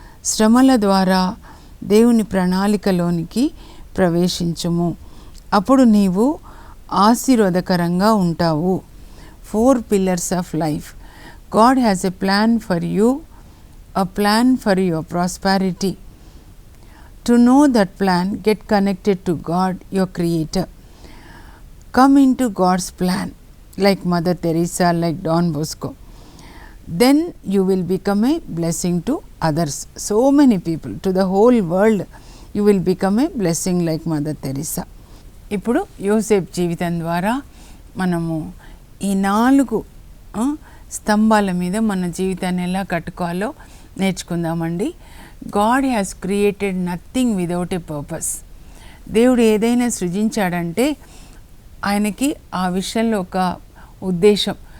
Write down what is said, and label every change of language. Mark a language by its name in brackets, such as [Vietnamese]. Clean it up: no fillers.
[Telugu] శ్రమల ద్వారా దేవుని ప్రణాళికలోనికి ప్రవేశించుము, అప్పుడు నీవు ఆశీర్వాదకరంగా ఉంటావు. [English] 4 pillars of life. God has a plan for you, a plan for your prosperity. To know that plan, get connected to God, your creator. Come into God's plan, like Mother Teresa, like Don Bosco. Then you will become a blessing to others. So many people, to the whole world, you will become a blessing like Mother Teresa. [Telugu] ఇప్పుడు యోసేపు జీవితం ద్వారా మనము ఈ 4 స్తంభాల మీద మన జీవితాన్ని ఎలా కట్టుకోవాలో నేర్చుకుందామండి. [English] God has created nothing without a purpose. [Telugu] దేవుడు ఏదైనా సృజించాడంటే ఆయనకి ఆ విషయంలో ఒక ఉద్దేశం.